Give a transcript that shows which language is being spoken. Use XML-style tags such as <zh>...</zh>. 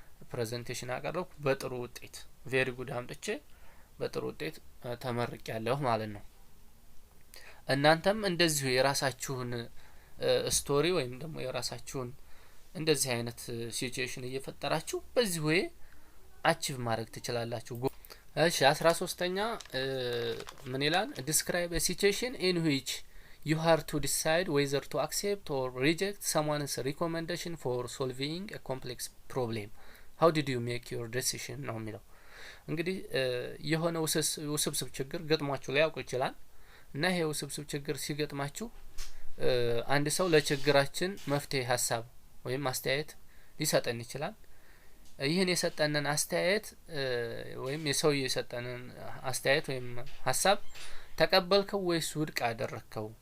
<am>ፕሬዘንቴሽን አቀረብኩ በጥሩ ውጤት ቬሪ ጉድ አምጥቼ በጥሩ ውጤት ተመርቄያለሁ ማለት ነው። እናንተም እንደዚሁ የራሳችሁን ስቶሪ ወይም ደግሞ የራሳችሁን እንደዚህ አይነት ሲቹዌሽን እየፈጠራችሁ በዚህ ወይ አቺቭ ማድረግ ትችላላችሁ። እሺ 13ኛ ምን ይላል?</am> <en>ዲስክራይብ a situation in which you have to decide whether to accept or reject someone's recommendation for solving a complex problem. How did you make your decision</en> <am>ነው የሚለው። እንግዲህ የሆነ ውስብስብ ችግር ገጥሟችሁ ሊያውቁ ይችላል እና ይሄ ውስብስብ ችግር ሲገጥማችሁ አንድ ሰው ለችግራችን መፍትሄ ሀሳብ ወይም አስተያየት ሊሰጠን ይችላል። ይህን የሰጠንን አስተያየት ወይም የሰውዬ የሰጠንን አስተያየት ወይም ሀሳብ ተቀበልከው ወይስ ውድቅ አደረግከው?</am>